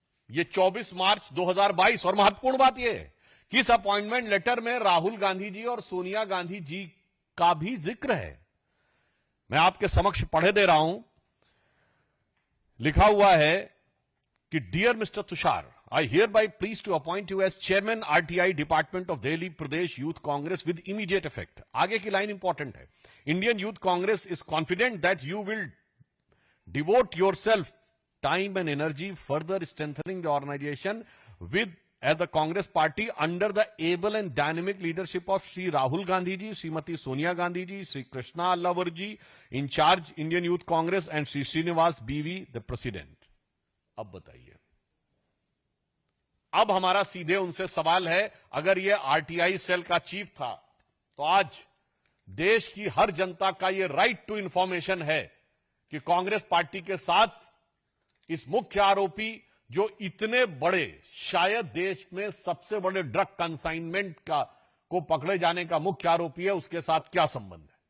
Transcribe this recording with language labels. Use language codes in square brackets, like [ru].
[hi] ये 24 मार्च 2022, और महत्वपूर्ण बात यह है कि इस अपॉइंटमेंट लेटर में राहुल गांधी जी और सोनिया गांधी जी का भी जिक्र है। मैं आपके समक्ष पढ़े दे रहा हूं। लिखा हुआ है कि dear mister Tushar, [en] I hereby please to appoint you as chairman RTI Department of Delhi Pradesh Youth Congress with immediate effect. [hi] आगे की लाइन इंपॉर्टेंट है। [en] Indian Youth Congress is confident that you will devote yourself time and energy further strengthening the organization with as the Congress party under the able and dynamic leadership of Sri Rahul Gandhi ji, Srimati Sonia Gandhi ji, Sri Krishna Allavar ji, in charge Indian Youth Congress, and Sri Srinivas BV, the president. [hi] अब बताइए, अब हमारा सीधे उनसे सवाल है, अगर ये आरटीआई सेल का चीफ था तो आज देश की हर जनता का ये राइट टू इंफॉर्मेशन है कि कांग्रेस पार्टी के साथ इस मुख्य आरोपी, जो इतने बड़े, शायद देश में सबसे बड़े ड्रग कंसाइनमेंट को पकड़े जाने का मुख्य आरोपी है, उसके साथ क्या संबंध है।